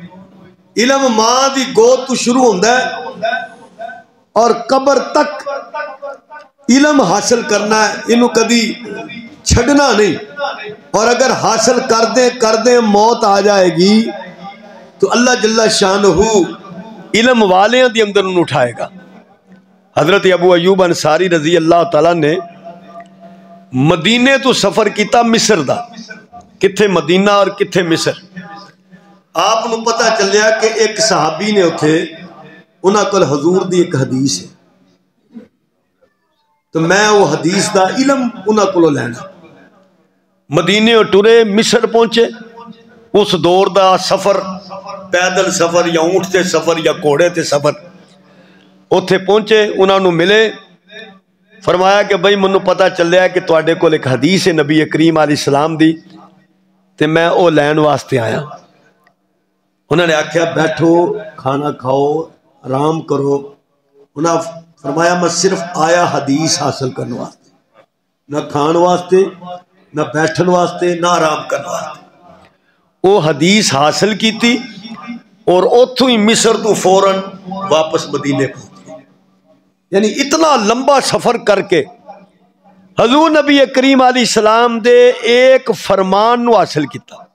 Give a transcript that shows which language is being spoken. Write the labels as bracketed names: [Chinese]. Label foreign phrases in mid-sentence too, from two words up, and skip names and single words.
[Punjabi] علم ماں دی گود تو شروع ہوندہ ہے اور قبر تک علم حاصل کرنا ہے، انہوں کدی چھڑنا نہیں، اور اگر حاصل کر دیں موت آ جائے گی تو اللہ جل شانہ علم والے دی اندر انہوں اٹھائے گا۔ حضرت ابو ایوب انصاری [Arabic] رضی اللہ تعالیٰ [Punjabi] نے مدینے تو سفر کیتا مصر دا، کتھے مدینہ اور کتھے مصر. آپ نو پتہ چلیا کہ ایک صحابی نے اتھے انہاں کول حضور دی ایک حدیث ہے، تو میں وہ حدیث دا علم انہاں کولوں لینا. مدینے ٹرے، مصر پہنچے. اس دور دا سفر پیدل سفر یا اونٹ تے سفر یا گھوڑے تے سفر. اتھے پہنچے، انہاں نو ملے، فرمایا کہ بھئی منو پتہ چلیا کہ تواڈے کول ایک حدیث ہے نبی کریم علیہ السلام دی، تے میں او لین واسطے آیا. انہوں نے آکھیا بیٹھو، کھانا کھاؤ، آرام کرو. انہاں فرمایا میں صرف آیا حدیث حاصل کرنے واسطے، نہ کھان واسطے، نہ بیٹھن واسطے، نہ آرام کرنے واسطے. وہ حدیث حاصل کیتی اور اتھوں ہی مصر تو فوراً واپس مدینے پہنچ گئے. یعنی اتنا لمبا سفر کر کے حضور نبی کریم علیہ السلام دے ایک فرمان نو حاصل کیتا.